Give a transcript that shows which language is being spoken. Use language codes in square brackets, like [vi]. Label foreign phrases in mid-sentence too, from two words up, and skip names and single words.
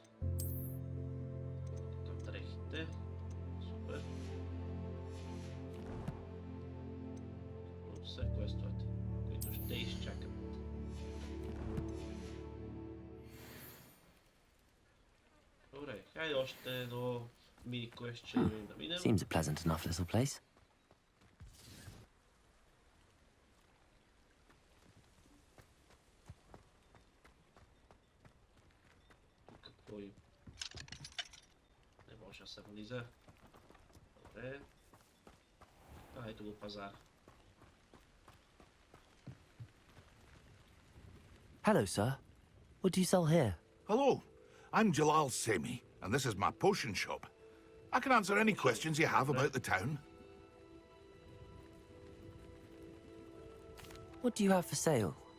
[bg] Към дрехите. Супер. Все квестовете, които ще изчакат. Добре, хайде още едно мини квестче да минем. [en] Seems a pleasant enough little place. [bg] Какво и... Не може да се влиза. Добре. Ето го пазар. [en] Hello, sir. What do you sell here? Hello, I'm Jalal Semi, and this is my potion shop. I can answer any questions you have about the town. What do you have for sale?